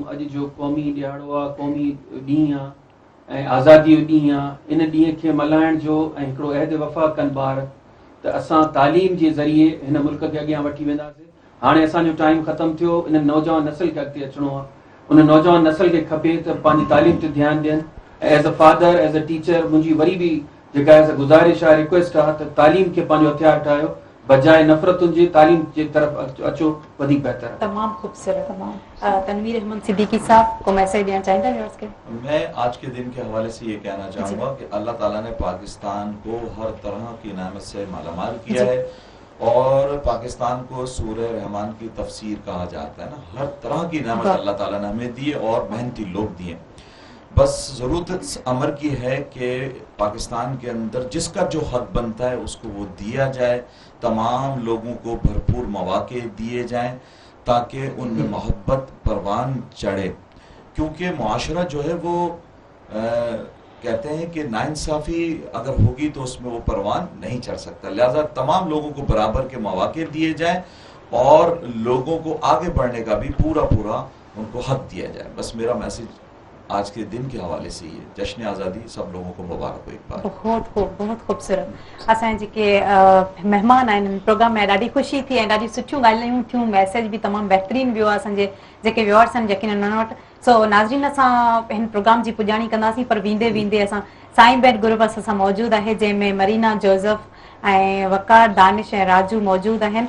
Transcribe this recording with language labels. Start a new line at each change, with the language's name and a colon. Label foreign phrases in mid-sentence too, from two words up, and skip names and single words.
Sindhi: अॼु जो क़ौमी ॾियारो आहे, क़ौमी ॾींहुं आहे ऐं आज़ादी जो ॾींहुं आहे। इन ॾींहं खे मल्हाइण जो ऐं हिकिड़ो अहद वफ़ा कनि ॿार त असां तालीम जे ज़रिए हिन मुल्क खे अॻियां वठी वेंदासीं। हाणे असांजो टाइम ख़तमु थियो, इन नौजवान नस्ल खे अॻिते अचिणो आहे। उन नौजवान नस्ल खे खपे त पंहिंजी तालीम ते ध्यानु ॾियनि।
English: As a father, as a teacher,
Sindhi: मुंहिंजी वरी बि जेका आहे गुज़ारिश आहे, रिक्वेस्ट आहे त तालीम खे पंहिंजो हथियार ठाहियो, बजाए नफ़रतुनि जे तालीम जे तरफ़ अचो, वधीक बहितर आहे। तमामु खूबसूरत। तनवीर अहमद सिद्दीकी साहब को मैसेज ॾियणु चाहींदा व्यूअर्स खे?
Urdu: میں آج کے دن کے حوالے سے یہ کہنا چاہوں گا کہ اللہ تعالیٰ نے پاکستان کو ہر طرح کی نعمت سے مالامال کیا ہے اور پاکستان کو سورہ رحمان کی تفسیر کہا جاتا ہے نا. ہر طرح کی نعمت اللہ تعالیٰ نے ہمیں دی ہے اور محنتی لوگ دیے. بس ضرورت امر کی ہے کہ پاکستان کے اندر جس کا جو حق بنتا ہے اس کو وہ دیا جائے، تمام لوگوں کو بھرپور مواقع دیے جائیں تاکہ ان میں محبت پروان چڑھے، کیونکہ معاشرہ جو ہے وہ کہتے ہیں کہ ناانصافی اگر ہوگی تو اس میں وہ پروان نہیں چڑھ سکتا، لہذا تمام لوگوں کو برابر کے مواقع دیے جائیں اور لوگوں کو آگے بڑھنے کا بھی پورا ان کو حق دیا جائے. بس میرا میسج آج کے دن کے حوالے سے یہ جشن آزادی سب لوگوں کو مبارک ہو ایک بار. بہت خوبصورت.
Sindhi: असांजे जेके महिमान आहिनि प्रोग्राम में ॾाढी ख़ुशी थी ऐं ॾाढी सुठियूं ॻाल्हियूं थियूं, मैसेज बि तमामु बहितरीनु वियो आहे असांजे जेके व्यूअर्स आहिनि यकीन उन्हनि वटि. सो नाज़रीन असां हिन प्रोग्राम जी पुॼाणी कंदासीं, पर वेंदे वेंदे असां साईं बेड ग्रुप सां मौजूदु आहे जंहिंमें मरीना जोज़फ ऐं वकार दानिश ऐं राजू मौजूदु आहिनि.